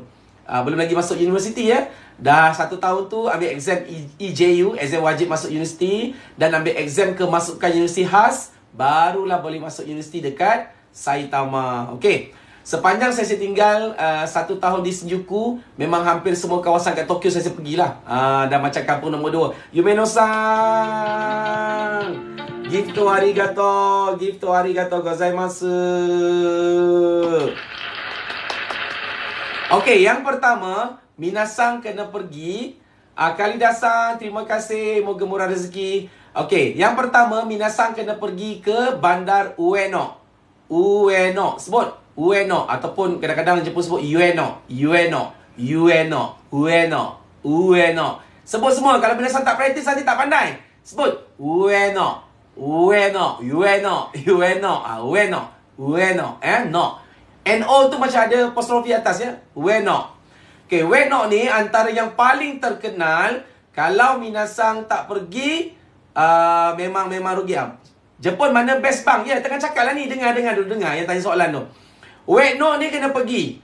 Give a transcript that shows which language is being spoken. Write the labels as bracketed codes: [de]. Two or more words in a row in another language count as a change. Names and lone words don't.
[ms] Belum lagi masuk universiti Dah 1 tahun tu ambil exam EJU, exam wajib masuk universiti, dan ambil exam kemasukan universiti khas, barulah boleh masuk universiti dekat Saitama. Okey. Sepanjang saya tinggal 1 tahun di Shinjuku, memang hampir semua kawasan kat Tokyo saya pergilah. Dan macam kampung nombor 2. Yumeno-san, gift [ja] ありがとうございます. [ms] Okey, yang pertama, minasang kena pergi. Kalida-san, terima kasih. Moga murah rezeki. Okey, yang pertama, minasang kena pergi ke Bandar Ueno. Sebut Ueno. Ataupun kadang-kadang Jepun sebut Ueno. Sebut semua. Kalau minasang tak praktis, nanti tak pandai. Sebut Ueno. No. NO tu macam ada apostrofi atas ya. Ueno. Okay, Ueno ni antara yang paling terkenal. Kalau minasang tak pergi, memang rugi. Jepun mana best bang? Ya, tengah cakap lah ni. Dengar yang tanya soalan tu. Ueno ni kena pergi.